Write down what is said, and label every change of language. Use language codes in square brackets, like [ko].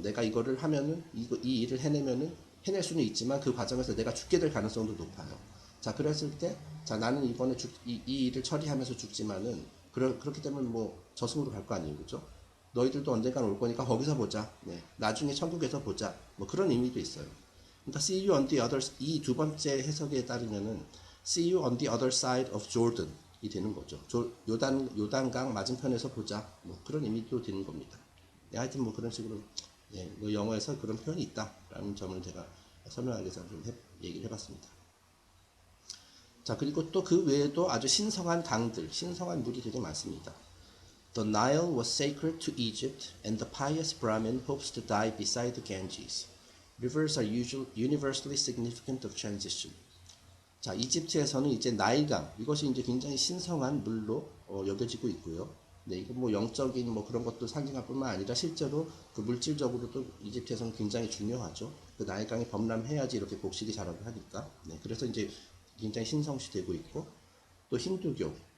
[ko] 내가 이거를 하면은 이 일을 해낼 수는 있지만 그 과정에서 내가 죽게 될 가능성도 높아요. 자, 그랬을 때, 자, 나는 이번에 이 일을 처리하면서 죽지만은, 그렇기 때문에 뭐, 저승으로 갈 거 아니에요. 그죠? 너희들도 언젠간 올 거니까 거기서 보자. 네. 나중에 천국에서 보자. 뭐 그런 의미도 있어요. 그러니까, [en] see you on the other, [ko] 이 두 번째 해석에 따르면은, [en] see you on the other side of Jordan [ko] 이 되는 거죠. 요단강 맞은편에서 보자. 뭐 그런 의미도 되는 겁니다. 네, 하여튼 뭐 그런 식으로, 예, 뭐 영어에서 그런 표현이 있다라는 점을 제가 설명하기 위해서 좀 얘기를 해봤습니다. 자, 그리고 또 그 외에도 아주 신성한 강들, 신성한 물이 되게 많습니다. [en] The Nile was sacred to Egypt, and the pious Brahmin hopes to die beside the Ganges. Rivers are universally significant of transition. [ko] 자, 이집트에서는 이제 나일강, 이것이 이제 굉장히 신성한 물로 여겨지고 있고요. 네, 이거 뭐 영적인 뭐 그런 것도 상징할 뿐만 아니라 실제로 그 물질적으로도 이집트에서는 굉장히 중요하죠. 그 나일강이 범람해야지 이렇게 곡식이 자라고 하니까. 네, 그래서 이제 굉장히 신성시되고 있고, 또 힌두교,